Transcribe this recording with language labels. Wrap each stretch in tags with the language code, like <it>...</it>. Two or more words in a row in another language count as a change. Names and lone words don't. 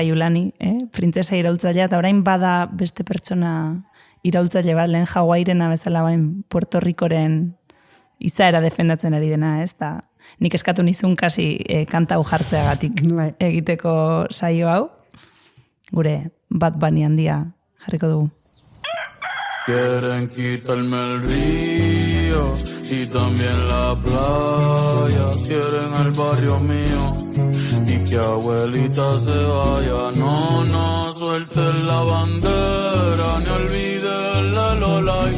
<eu>Gure Kaiulani, printzesa iraultzailea, eta orain bada beste pertsona iraultzaile bat, lehen Hawaiirena bezala bain Puerto Ricoren izaera defendatzen ari dena, ez da? Nik eskatu nizun kasi kanta hau jartzeagatik egiteko saio hau. Gure Bad Bunny handia jarriko dugu.</eu> <es>Quieren quitarme el río y también la playa. Quieren el barrio mío y que abuelita se vaya. No, no suelten la bandera ni olviden la lolay.</es>